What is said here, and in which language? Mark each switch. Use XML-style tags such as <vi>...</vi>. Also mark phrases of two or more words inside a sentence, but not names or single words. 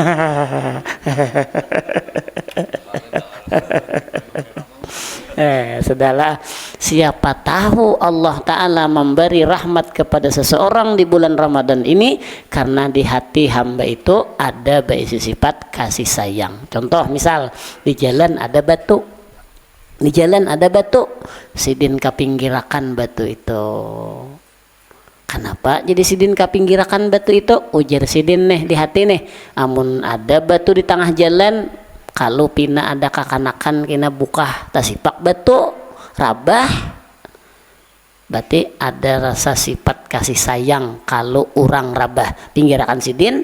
<id>Sudahlah, siapa tahu Allah Ta'ala memberi rahmat kepada seseorang di bulan Ramadan ini karena di hati hamba itu ada berisi sifat kasih sayang. Contoh misal di jalan ada batu,</id> <bjn>sidin kapinggirakan batu itu. Kenapa jadi sidin kapinggirakan batu itu? Ujar sidin nih di hati nih, amun ada batu di tengah jalan, kalau pina ada kakanakan kena buka tasipak batu rabah, berarti ada rasa sifat kasih sayang kalau orang rabah pinggirakan sidin.</bjn>